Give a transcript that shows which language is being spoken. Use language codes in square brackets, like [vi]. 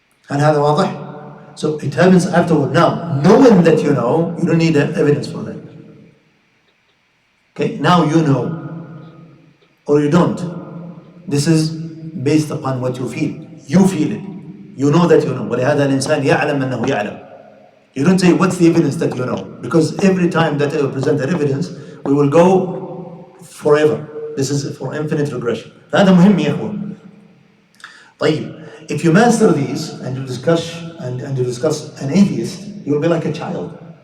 [ar] هل هذا واضح? [en] So it happens afterward. Now, knowing that you know, you don't need evidence for that. Okay, now you know, or you don't. This is based upon what you feel. You feel it. You know that you know. [ar] ولهذا الإنسان يعلم أنه يعلم. [en] You don't say, what's the evidence that you know? Because every time that I will present that evidence, we will go forever. This is for infinite regression. [ar] هذا مهم يا إخوة. [en] طيب, if you master these and you discuss an atheist, you will be like a child.